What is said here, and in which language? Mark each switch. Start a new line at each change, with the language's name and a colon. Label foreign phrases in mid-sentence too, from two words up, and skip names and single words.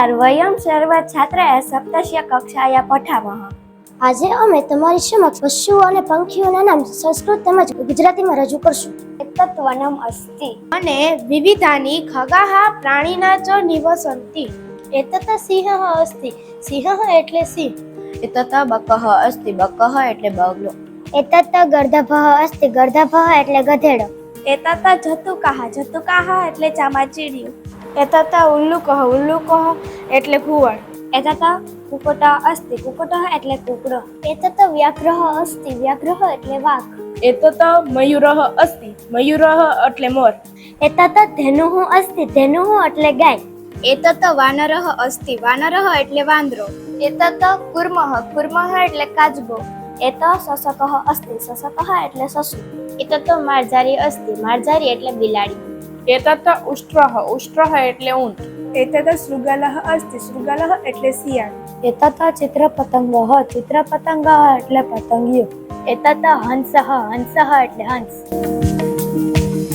Sanskrit: वयं सर्व छात्राः सप्तस्य कक्षाया पठामः।
Gujarati: આજે અમે તમારી સમક્ષ પશુઓ અને પંખીઓના નામ સંસ્કૃત તેમજ ગુજરાતીમાં રજૂ કરશું.
Sanskrit: एतत्वनम् अस्ति અને विविधानी खगाह प्राणीना च निवसंति. एतत सिंहः अस्ति, सिंहः
Gujarati: એટલે સિંહ.
Sanskrit: एतत बकः अस्ति, बकः
Gujarati: એટલે બગલો.
Sanskrit: एतत गर्दभः अस्ति, गर्दभः
Gujarati: એટલે ગધેડો.
Sanskrit: एतत् जतुकाः, जतुकाः
Gujarati: એટલે ચામાચીડિયું.
Sanskrit: एतत उल्लुकः, उल्लुकः
Gujarati: એટલે ઘુવડ.
Sanskrit: एतत् कुक्कुट अस्ति, कुक्कुटः
Gujarati: એટલે કૂકડો.
Sanskrit: एतत व्याघ्रः अस्ति, व्याघ्रः
Gujarati: એટલે વાઘ.
Sanskrit: एतत मयुरः अस्ति, मयुरः
Gujarati: એટલે મોર.
Sanskrit: एतत धेनुः अस्ति, धेनुः
Gujarati: એટલે ગાય.
Sanskrit: एतत वानरः अस्ति, वानरः
Gujarati: એટલે વાંદરો.
Sanskrit: एतत कुर्मः, कुर्मः
Gujarati: એટલે કાચબો.
Sanskrit: एत शशकः अस्ति, शशकः
Gujarati: એટલે સસલું.
Sanskrit: एतत मार्जारी अस्ति, मार्जारी
Gujarati: એટલે બિલાડી.
Sanskrit: एतत उष्ट्रः, उष्ट्रः
Gujarati: એટલે ઊંટ.
Sanskrit: एतत् शृગાलः अस्ति, शृगालः
Gujarati: એટલે શિયાળ.
Sanskrit: एतत चित्रपतंगः, चित्रपतंगः
Gujarati: એટલે પતંગિયું.
Sanskrit: एतत हंसः, हंसः
Gujarati: એટલે હંસ.